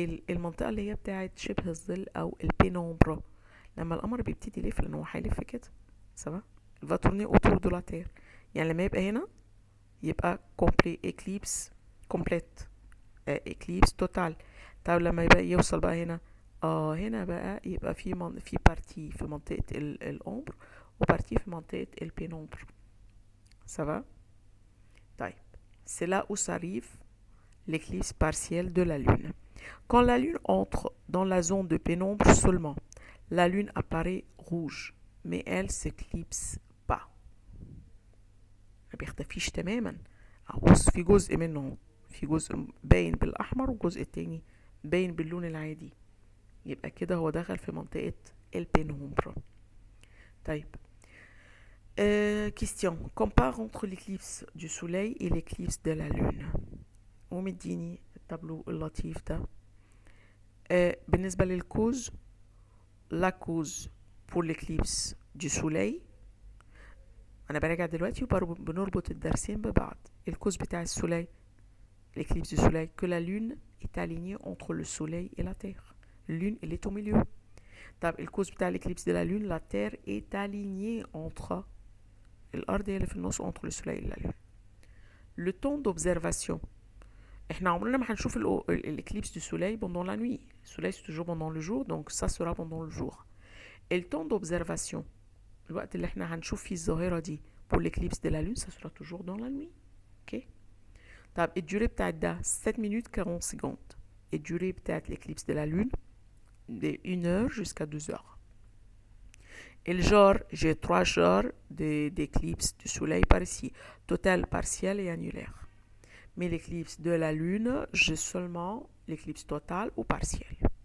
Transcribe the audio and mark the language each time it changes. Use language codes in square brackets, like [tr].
[ar] المنطقة اللي هي بتاعت شبه الظل أو البينومبر لما القمر بيبتدي يلف لأنه هو هيلف كده. [fr] Ça va؟ il va tourner autour de la Terre. [ar] يعني لما يبقى هنا يبقى [fr] complet éclipse complète éclipse totale. [ar] طيب لما يبقى يوصل بقى هنا هنا بقى يبقى في بارتي في منطقة الأمبر وبارتي في منطقة البينومبر. [fr] Ça va? طيب c'est là où s'arrive l'éclipse partielle de la Lune. Quand la Lune entre dans la zone de pénombre seulement, la Lune apparaît rouge, mais elle s'éclipse pas. [ar] ما بيختفيش تماما. بص في جزء منه في جزء باين بالأحمر والجزء التاني باين باللون العادي. يبقى كده هو دخل في منطقة البينومبر. [fr] طيب question. Compare entre l'éclipse du soleil et l'éclipse de la lune. [ar] ومديني التابلو اللطيف ده. بالنسبة للكوز [fr] la cause pour l'éclipse du soleil. [ar] أنا براجع دلوقتي وبنربط الدرسين ببعض. الكوز بتاع السوليل [fr] l'éclipse du soleil que la lune est alignée entre le soleil et la terre. Lune elle est au milieu. [ar] طب الكوز بتاع [fr] l'éclipse de la lune la terre est alignée entre [ar] الأرض هي اللي في النص [fr] entre le soleil et la lune. Le temps d'observation. [ar] احنا عمرنا ما هنشوف [fr] l'éclipse du soleil pendant la nuit. Le soleil c'est toujours pendant le jour donc ça sera pendant le jour. Et le temps d'observation [ar] الوقت اللي احنا هنشوف فيه الظاهرة دي [fr] pour l'éclipse de la lune ça sera toujours dans la nuit. ok. [ar] طب الدوري بتاعت ده [fr] 7 minutes 40 secondes. [ar] الدوري بتاعت [fr] l'éclipse de la lune de 1 heure jusqu'à 2 heures. Et le genre, j'ai 3 genres d'éclipses du soleil par ici, total, partiel et annulaire. Mais l'éclipse de la lune, j'ai seulement l'éclipse totale ou partielle.